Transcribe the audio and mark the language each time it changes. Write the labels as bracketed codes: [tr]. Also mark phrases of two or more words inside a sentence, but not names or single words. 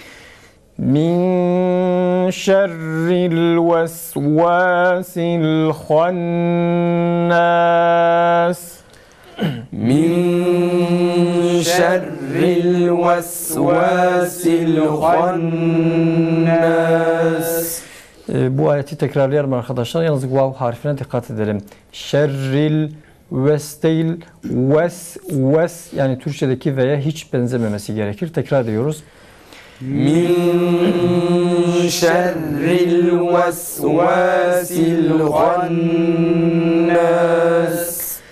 [ar] مِن شَرِّ الوَسْوَاسِ الخَنَّاسِ. مِن شَرِّ الوَسْوَاسِ الخَنَّاسِ. [tr] Bu ayeti tekrarlayalım arkadaşlar. Yalnız vav harfine dikkat edelim. [ar] شَرِّ الوَس [tr] değil, ves yani Türkçedeki ve'ye hiç benzememesi gerekir. Tekrar ediyoruz. [ar] مِن شَرِّ الوَسْوَاسِ الخَنَّاسِ.